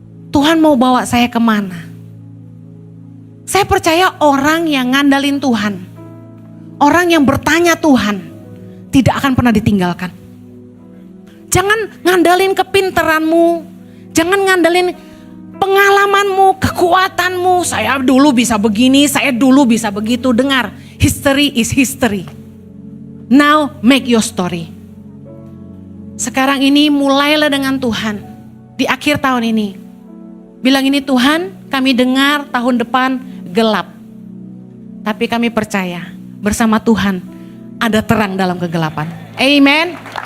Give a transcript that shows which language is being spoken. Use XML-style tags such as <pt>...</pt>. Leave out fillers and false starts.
<id>Tuhan mau bawa saya kemana? Saya percaya orang yang ngandalin Tuhan, orang yang bertanya Tuhan, tidak akan pernah ditinggalkan. Jangan ngandalin kepinteranmu, jangan ngandalin pengalamanmu, kekuatanmu. Saya dulu bisa begini, saya dulu bisa begitu.</id> <en>Dengar, history is history. Now make your story.</en> <id>Sekarang ini mulailah dengan Tuhan. Di akhir tahun ini. Bilang ini, Tuhan, kami dengar tahun depan gelap. Tapi kami percaya bersama Tuhan ada terang dalam kegelapan. Amen.</id>